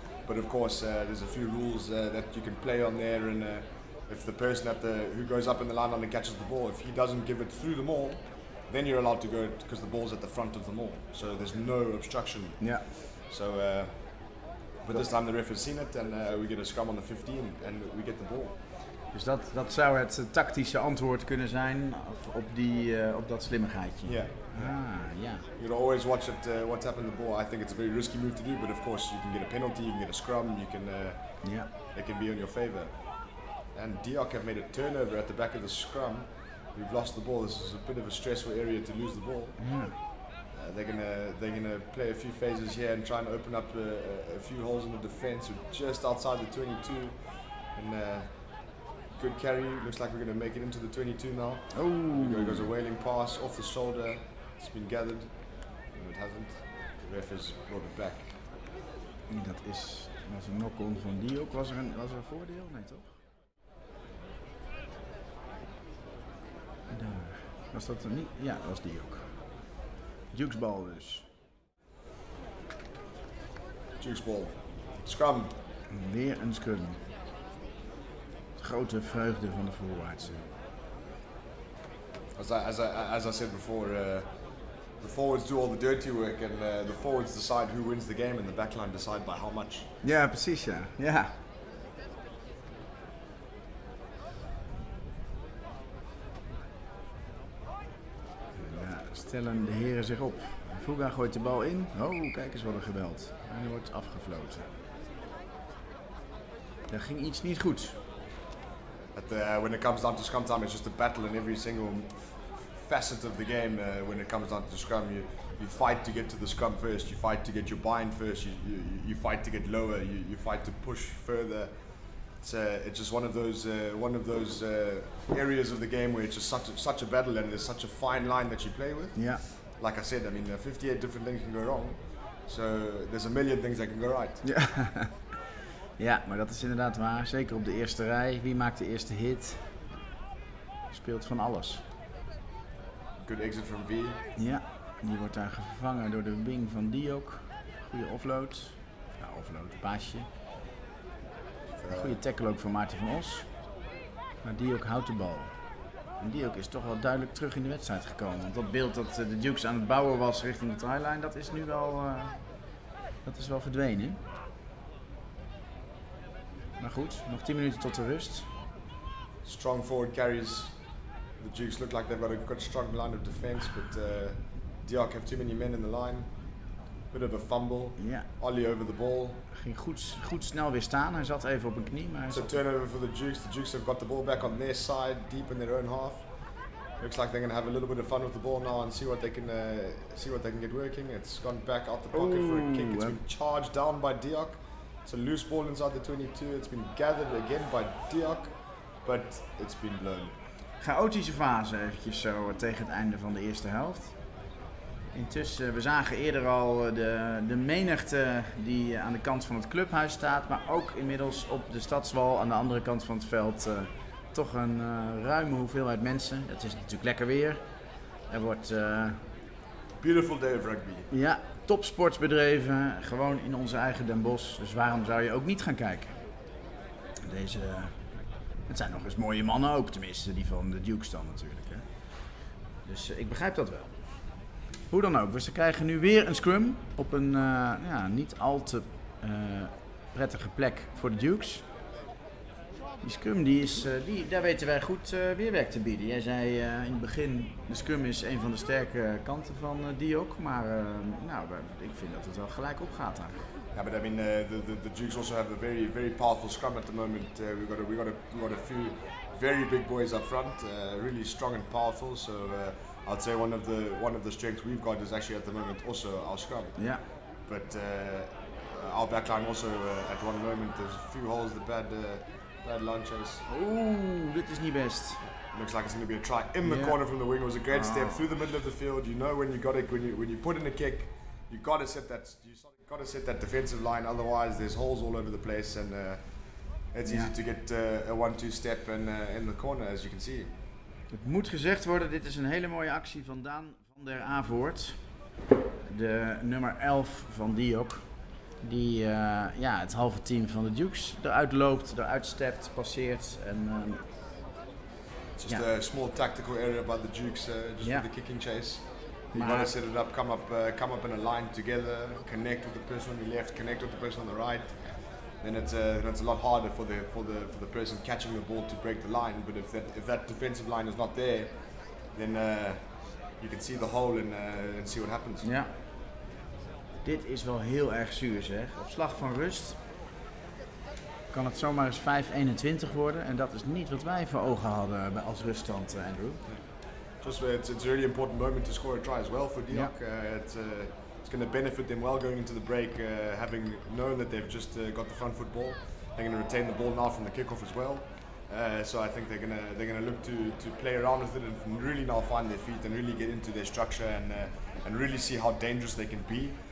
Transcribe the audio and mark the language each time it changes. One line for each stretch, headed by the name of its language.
English: But of course, there's a few rules that you can play on there, and if the person who goes up in the line and catches the ball, if he doesn't give it through the maul, then you're allowed to go because the ball's at the front of the maul, so there's no obstruction.
Dutch: Ja.
English: So, but this time the ref has seen it and we get a scrum on the 15 and we get the ball.
Dutch: Dus dat zou het tactische antwoord kunnen zijn op dat slimmigheidje.
English: Yeah. You gotta always watch what's happened to the ball. I think it's a very risky move to do, but of course you can get a penalty, you can get a scrum, you can it can be in your favour. And Diok have made a turnover at the back of the scrum. We've lost the ball. This is a bit of a stressful area to lose the ball. They're gonna play a few phases here and try and open up a few holes in the defence. We're just outside the 22, and good carry. Looks like we're gonna make it into the 22 now. Oh, Goes a wailing pass off the shoulder. It's been gathered. No, it hasn't. The ref has brought it back.
Dutch: Dat was een knock-on van Diok. Was er een voordeel? Nee, toch? Daar. Was dat er niet? Ja, dat was Diok. Duke's bal dus.
English: Duke's ball. Scrum.
Dutch: Weer een scrum. Grote vreugde van de voorwaartse.
English: As I said before, the forwards do all the dirty work and the forwards decide who wins the game and the backline decide by how much.
Dutch: Ja, precies ja. Ja. Stellen de heren zich op. Fuga gooit de bal in. Oh, kijk eens wat er gebeld. En die wordt afgefloten. Daar ging iets niet goed.
English: When it comes down to scrum time, it's just a battle in every single facet of the game. When it comes down to scrum, you fight to get to the scrum first. You fight to get your bind first. You fight to get lower. You fight to push further. It's just one of those areas of the game where it's just such a battle and there's such a fine line that you play with. Yeah. Like I said, I mean, 58 different things can go wrong. So there's a million things that can go right.
Dutch: Ja. Ja, maar dat is inderdaad waar. Zeker op de eerste rij. Wie maakt de eerste hit? Speelt van alles.
English: Good exit from V.
Dutch: Ja, die wordt daar vervangen door de wing van Diok. Goede offload. Ja, offload, paasje. Een goede tackle ook van Maarten van Os. Maar Diok houdt de bal. En Diok is toch wel duidelijk terug in de wedstrijd gekomen. Want dat beeld dat de Dukes aan het bouwen was richting de tryline, dat is nu wel, verdwenen. Maar goed, nog 10 minuten tot de rust.
English: Strong forward carries. The Dukes look like they've got a strong line of defence, but Diok have too many men in the line. Bit of a fumble.
Dutch: Ja.
English: Ollie over the ball.
Dutch: Ging goed snel weer staan. Hij zat even op een knie. Maar
English: it's a turnover for the Dukes. The Dukes have got the ball back on their side, deep in their own half. Looks like they're going to have a little bit of fun with the ball now and see what they can get working. It's gone back out the pocket for a kick. It's been charged down by Diok. It's a loose ball inside the 22. It's been gathered again by Diok, but it's been blown.
Dutch: Chaotische fase eventjes zo tegen het einde van de eerste helft. Intussen, we zagen eerder al de menigte die aan de kant van het clubhuis staat, maar ook inmiddels op de stadswal aan de andere kant van het veld toch een ruime hoeveelheid mensen. Het is natuurlijk lekker weer. Er wordt...
English: Beautiful day of rugby.
Dutch: Ja, topsports bedreven, gewoon in onze eigen Den Bosch. Dus waarom zou je ook niet gaan kijken? Het zijn nog eens mooie mannen ook, tenminste die van de Dukes dan natuurlijk. Hè. Dus ik begrijp dat wel. Hoe dan ook, dus we krijgen nu weer een scrum op een niet al te prettige plek voor de Dukes. Die scrum, daar weten wij goed weerwerk te bieden. Jij zei in het begin, de scrum is een van de sterke kanten van Diok, maar ik vind dat het wel gelijk opgaat daar.
English: Yeah, but I mean, the Dukes also have a very, very powerful scrum at the moment. We got a few very big boys up front, really strong and powerful. So I'd say one of the strengths we've got is actually at the moment also our scrum. Yeah. But our backline also at one moment there's a few holes, the bad launches.
Dutch: Oeh, dit is niet best.
English: Looks like it's going to be a try in the corner from the wing. It was a great step through the middle of the field. You know when you got it, when you put in a kick, you got to set that defensive line. Otherwise, there's holes all over the place, and it's easy to get a 1-2 step in the corner, as you can see.
Dutch: Het moet gezegd worden, dit is een hele mooie actie van Daan van der Avoort. De nummer 11 van Diok. Die het halve team van de Dukes eruit loopt, eruit stept, passeert. En
English: It's just a small tactical area by the Dukes, just for the kicking chase. You got to set it up, come up in a line together, connect with the person on the left, connect with the person on the right. Then it's a lot harder for the person catching the ball to break the line. But if that defensive line is not there, then you can see the hole and see what happens.
Dutch: Ja. Dit is wel heel erg zuur, zeg. Op slag van rust kan het zomaar eens 5-21 worden. En dat is niet wat wij voor ogen hadden als ruststand, Andrew.
English: Just it's a really important moment to score a try as well for Diok. It's going to benefit them well going into the break, having known that they've just got the front foot ball. They're going to retain the ball now from the kickoff as well. So I think they're going to look to play around with it and really now find their feet and really get into their structure and really see how dangerous they can be.